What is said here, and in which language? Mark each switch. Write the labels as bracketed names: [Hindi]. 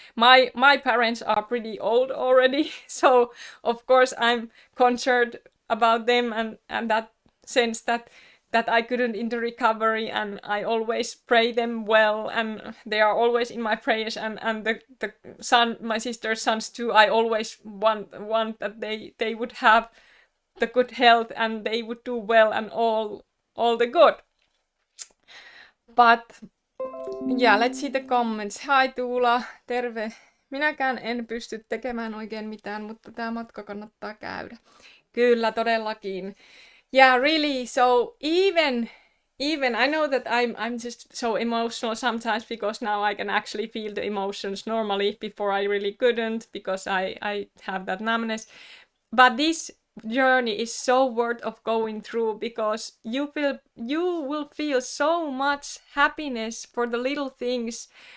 [English] My parents are pretty old already, so of course I'm concerned about them, and that sense that I couldn't in the recovery, and I always pray them well, and they are always in my prayers, and the son, my sister's sons too. I always want that they would have the good health and they would do well and all the good. But yeah, let's see the comments. Hi Tuula, [Finnish] terve. Minäkään en pysty tekemään oikein mitään, mutta tämä matka kannattaa käydä. Kyllä, todellakin. [English] Yeah, really. So even I know that I'm just so emotional sometimes, because now I can actually feel the emotions normally. Before I really couldn't, because I have that numbness. But this journey is so worth of going through, because you will feel so much happiness for the little things.